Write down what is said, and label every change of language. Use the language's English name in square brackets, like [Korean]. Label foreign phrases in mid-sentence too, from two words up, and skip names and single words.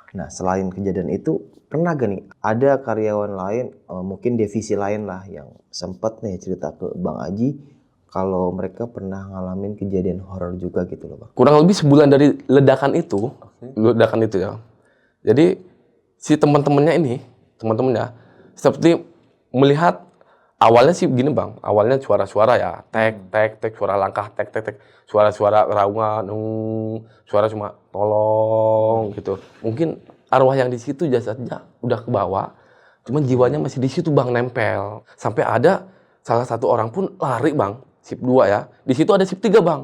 [Indonesian] Nah, selain kejadian itu, pernah gak nih ada karyawan lain, mungkin divisi lain lah yang sempat nih cerita ke Bang Haji kalau mereka pernah ngalamin kejadian horor juga gitu loh Bang? Kurang lebih sebulan dari ledakan itu ya. Jadi si teman-temannya seperti melihat awalnya sih begini Bang, awalnya suara-suara ya, tek tek tek, suara langkah tek tek tek, suara-suara raungan, suara cuma tolong gitu. Mungkin arwah yang di situ jasadnya udah ke bawah, cuman jiwanya masih di situ Bang, nempel. Sampai ada salah satu orang pun lari Bang, sip 2 ya. Di situ ada sip 3 Bang.